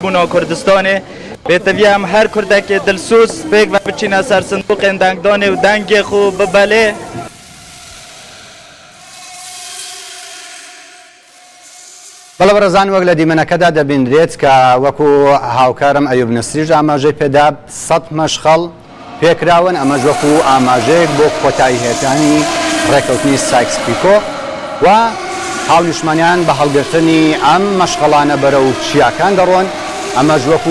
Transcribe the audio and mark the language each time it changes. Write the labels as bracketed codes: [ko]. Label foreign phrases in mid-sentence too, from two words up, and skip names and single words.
[ku] بوونەوە کوردستانê bêteviya em her Kurdekê dilsûz pêk ve biçîne ser sindoqên dengdanê û dengê xwe bibelê. [ckb] بەڵێ بەڕێزان وەک لە دیمەنەکەدا دەبینرێت کە وەکو هاوکارم ئەیوب نسریش ئاماژەی پێدا 100 مەشخەڵ پێکراون ئەمەش وەکو ئاماژەیەک بۆ کۆتاییهێتانی ڕێکەوتنی سایکس پیکۆ و هاونیشتمانیان بە هەڵگرتنی ئەم مەشغەڵانە بەرە و چیاکان دەڕۆن ئەمەش وەکو